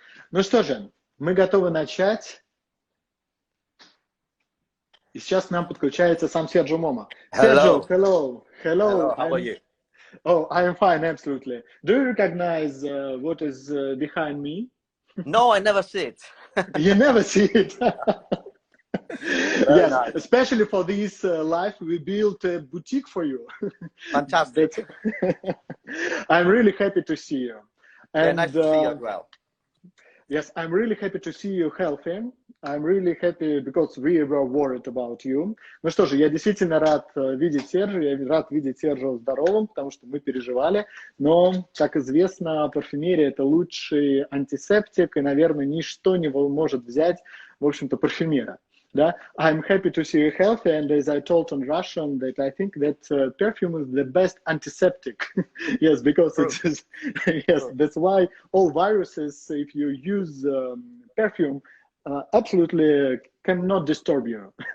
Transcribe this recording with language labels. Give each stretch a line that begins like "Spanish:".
Russian: Ну что же, мы готовы начать. И сейчас к нам подключается сам Серджо Момо. Серджо, hello.
English: Hello, how are you? Oh, I am fine, absolutely. Do you recognize what is behind me? No, I never see it. You never see it? Yes, nice. Especially for this live, we built a boutique for you. Fantastic. I'm really happy to see you. Yeah, nice to see you as well. Yes, I'm really happy to see you healthy. I'm really happy because we were worried about you.
Russian: Ну что же, я действительно рад видеть Серджо, я рад видеть Серджо здоровым, потому что мы переживали. Но, как известно, парфюмерия – это лучший антисептик, и, наверное, ничто не может взять, в общем-то, парфюмера. Да?
English: I'm happy to see you healthy, and as I told in Russian, that I think that perfume is the best antiseptic. Yes, because it is. Yes, that's why all viruses, if you use perfume, absolutely cannot disturb you.